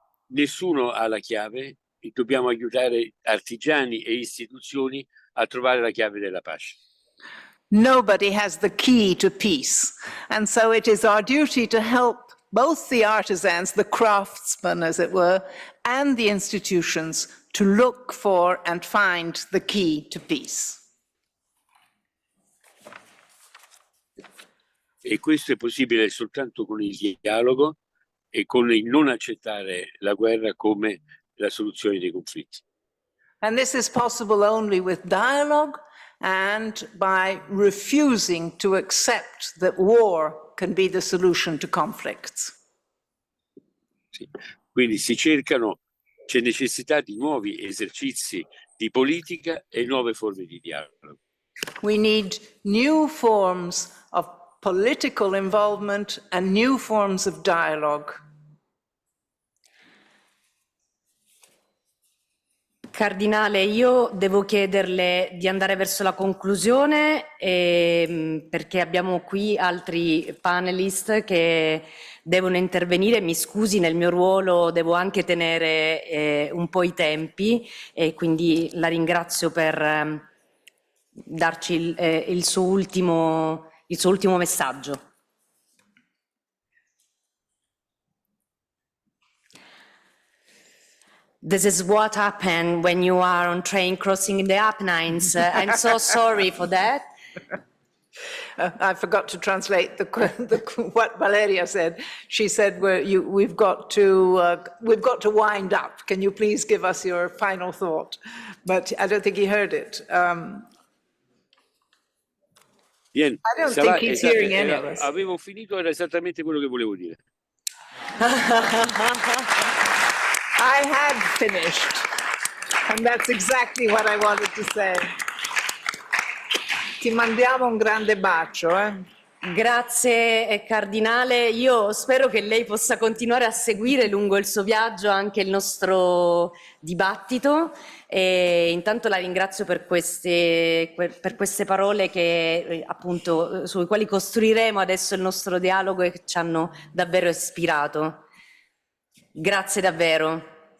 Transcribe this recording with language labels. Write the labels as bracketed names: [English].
[Italian] Nessuno ha la chiave e dobbiamo aiutare artigiani e istituzioni a trovare la chiave della pace. [English] Nobody has the key to peace. And so it is our duty to help both the artisans, the craftsmen, as it were, and the institutions to look for and find the key to peace. [Italian] E questo è possibile soltanto con il dialogo e con il non accettare la guerra come la soluzione dei conflitti. [English] And this is possible only with dialogue and by refusing to accept that war can be the solution to conflicts. [Italian] Sì. Quindi c'è necessità di nuovi esercizi di politica e nuove forme di dialogo. [English] We need new forms of political involvement and new forms of dialogue. [Italian] Cardinale, io devo chiederle di andare verso la conclusione perché abbiamo qui altri panelist che devono intervenire. Mi scusi, nel mio ruolo devo anche tenere un po' i tempi e quindi la ringrazio per darci il suo ultimo messaggio. [English] This is what happened when you are on train crossing the Apennines. I'm so sorry for that. I forgot to translate what Valeria said. She said, "We've got to wind up. Can you please give us your final thought?" But I don't think he heard it. I don't think he's hearing any of us. [Italian] Avevo finito, era esattamente quello che volevo dire. [English] I had finished, and that's exactly what I wanted to say. [Italian] Ti mandiamo un grande bacio. Grazie Cardinale, io spero che lei possa continuare a seguire lungo il suo viaggio anche il nostro dibattito e intanto la ringrazio per queste parole che appunto sui quali costruiremo adesso il nostro dialogo e che ci hanno davvero ispirato. Grazie davvero.